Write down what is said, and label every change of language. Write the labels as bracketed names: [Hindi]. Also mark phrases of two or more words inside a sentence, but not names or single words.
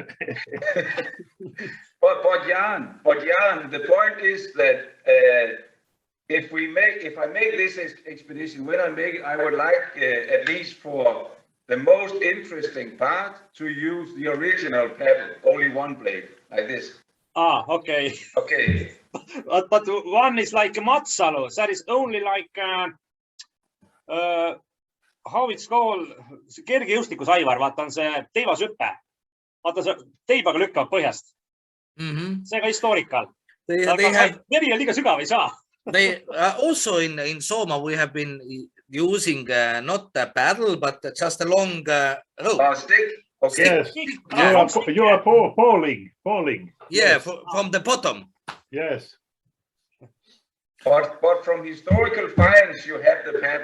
[English] But Jan, the point is that if I make this expedition, when I make it, I would like at least for the most interesting part to use the original paddle, only one blade, like this. Ah, okay. Okay. But one is like Matsalu, that is only like how it's called, [Estonian] kergejõustikus, Aivar, vaata on see teivashüpe. Vaata see teibaga lükkab põhjast. See ka historical. [English] They have [Estonian] meri on liiga sügav, ei saa. [English] They also in Soma we have been using not a paddle but just a long rope. Stick. Okay. Yes. You are pulling. Yeah, Yes. from the bottom. Yes. But from historical finds, you have the paddle.